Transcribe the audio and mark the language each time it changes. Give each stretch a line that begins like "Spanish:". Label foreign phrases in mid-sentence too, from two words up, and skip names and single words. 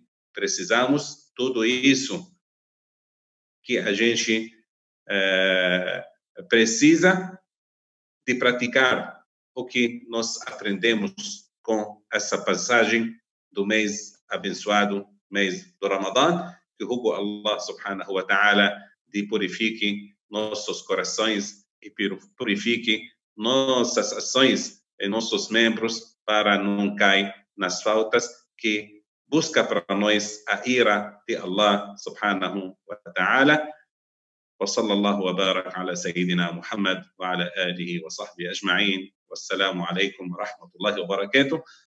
Portuguese: Precisamos tudo isso que a gente precisa de praticar, o que nós aprendemos com essa passagem do mês abençoado, mês do Ramadã, que rogo
Arabic: الله سبحانه وتعالى
Portuguese: de purifique nossos corações e purifique nossas ações e nossos membros para não cair nas faltas, que busca para nós a ira de
Arabic: الله سبحانه وتعالى. وصلى الله وبارك على سيدنا محمد وعلى آله وصحبه أجمعين والسلام عليكم ورحمة الله وبركاته.